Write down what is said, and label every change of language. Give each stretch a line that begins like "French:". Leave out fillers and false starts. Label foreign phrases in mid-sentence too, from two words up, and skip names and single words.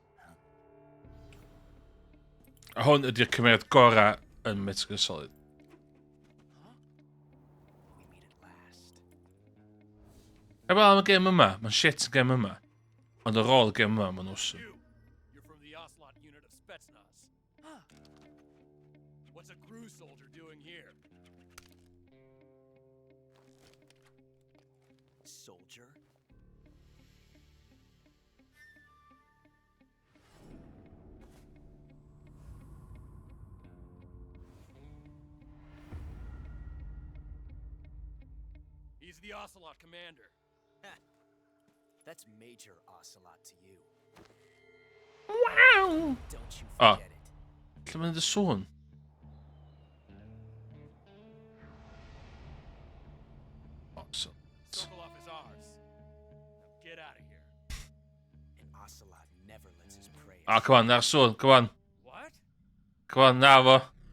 Welsh: Hwn ydy'r cymeriad gorau yn Metal Gear Solid.
English: We meet at last.
Welsh: Wel, am y gêm yma. Mae'n shit y gêm yma. Ond ar ôl y gêm yma, mae'n awesome.
English: You're from the Ocelot unit of Spetsnaz. What's a crew soldier doing here? Soldier? He's the Ocelot commander. That's Major Ocelot to you. Wow! Don't you Ah. forget it.
Welsh: Lle mae'n dy sôn? Awesome.
English: Sokolov is ours. Now get out of here. And Ocelot never lets his prey. Ah, come on,
Welsh: na'r sôn.
English: Come on. What? Come on,
Welsh: na fo.